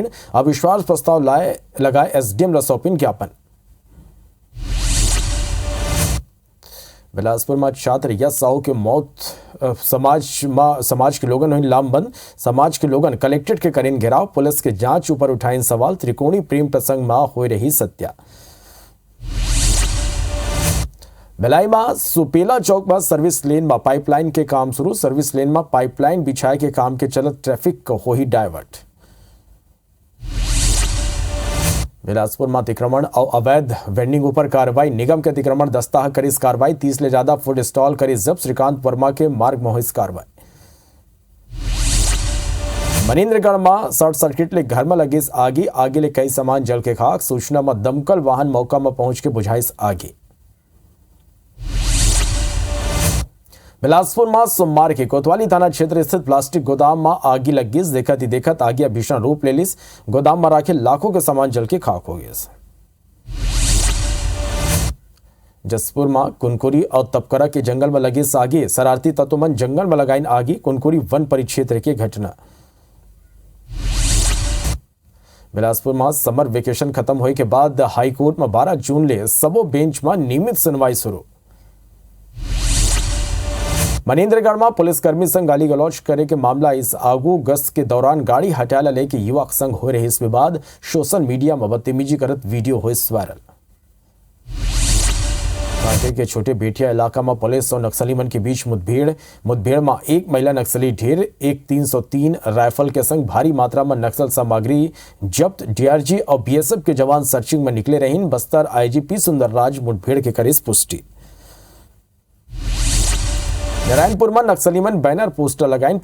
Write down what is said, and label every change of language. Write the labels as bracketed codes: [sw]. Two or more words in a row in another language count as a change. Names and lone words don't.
[hne] अविश्वास प्रस्ताव लगाए एसडीएम ला सौंपिन ज्ञापन। बिलासपुर में छात्र यश साहू के मौत, समाज के लोगन हुई लामबंद। समाज के लोगन कलेक्ट्रेट के करीन घेराव, पुलिस के जांच ऊपर उठाइन सवाल। त्रिकोणी प्रेम प्रसंग में हो रही सत्या। भिलाई में सुपेला चौक में [en] service lane [hne] में पाइपलाइन के काम शुरू। [en] service lane [hne] में पाइपलाइन बिछाए के काम के चलत ट्रैफिक हो ही डायवर्ट। बिलासपुर में अतिक्रमण और अवैध वेंडिंग ऊपर कार्रवाई, निगम के अतिक्रमण दस्ता करी कार्रवाई। 30 ले ज्यादा फूड स्टॉल करी जब्त। श्रीकांत वर्मा के मार्ग में हुई कार्रवाई। मनेन्द्रगढ़ में [en] short circuit [hne] ले घर में लगी आगे ले कई सामान जल के खाक। सूचना में दमकल वाहन मौका में पहुंच के बुझाइस आगे। बिलासपुर में सोमवार के कोतवाली थाना क्षेत्र स्थित प्लास्टिक गोदाम में आगी लग गई। देखत ही देखत आगिया भीषण रूप ले लिस। गोदाम में राखे लाखों के सामान जल के खाक हो गए। जसपुर में कुनकुरी और तपकरा के जंगल में लगे आगी, शरारती तत्वमन जंगल में लगाइन आगी। कुनकुरी वन परिक्षेत्र की घटना। बिलासपुर में [en] summer vacation [hne] खत्म होने के बाद हाईकोर्ट में 12 जून ले सबो बेंच में नियमित सुनवाई शुरू। मनेन्द्रगढ़ में पुलिसकर्मी संग गाली गलौज करे के मामला। इस आगू गश्त के दौरान गाड़ी हटाला लेके युवक संग हो रहे इस विवाद। [en] social media [hne] में बदतमीजी करत वीडियो हुई वायरल। कांटे के छोटे बेटिया इलाका में पुलिस और नक्सली मन के बीच मुठभेड़ में एक महिला नक्सली ढेर, एक 303 राइफल के संग भारी मात्रा में नक्सल सामग्री जब्त। डीआरजी और बीएसएफ के जवान सर्चिंग में निकले रहीन। बस्तर आईजीपी सुंदरराज मुठभेड़ के करीस पुष्टि। नारायणपुर में नक्सली मन बैनर पोस्टर लगाइन।